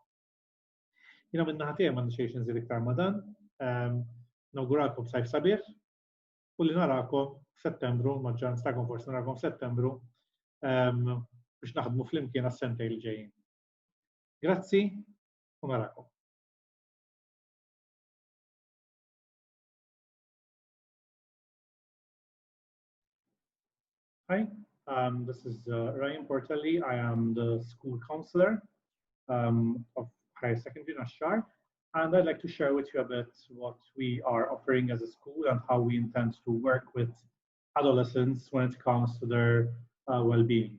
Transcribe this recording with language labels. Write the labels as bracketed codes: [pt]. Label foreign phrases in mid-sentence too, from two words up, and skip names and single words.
[mt] Jiena minn naħa tiegħi m'għandix xejn inżid iktar ma' dan, nawguralkom sajf sabiħ u li narakom f'Settembru, maġġoranza tagħkom forsi narakom f'Settembru biex naħdmu flimkien għas-sentejn li ġejjin. Grazzi u narakom. [en] Hi, this is Ryan Portelli. I am the school counselor of higher secondary in Ashar. And I'd like to share with you a bit what we are offering as a school and how we intend to work with adolescents when it comes to their well-being.